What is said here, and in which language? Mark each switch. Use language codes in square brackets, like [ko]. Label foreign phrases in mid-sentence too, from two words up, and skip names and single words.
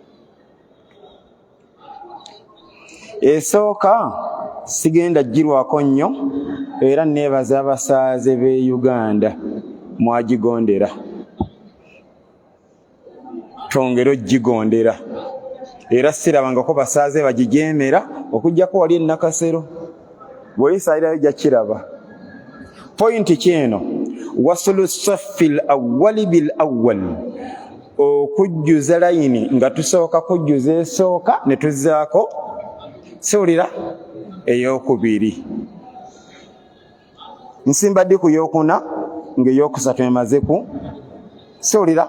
[lg] Esooka sigenda girwako nnyo era neebaza abasaaze b'e Uganda mwagigondera. Twongere ogigondera. Era sirabangako basaaze bagijeemera okuggyako wali e Nakasero. Bw'oyisaalirayo ojja kiraba. Pointi kyeno [ar] وصلوا الصف الأول بالأول. [lg] Okujjuza layini nga tusooka kujjuza esooka ne tuzzaako siwulira ey'okubiri. Nsimba ddi ku y'okuna ng'ey'okusatu emaze ku siwulira.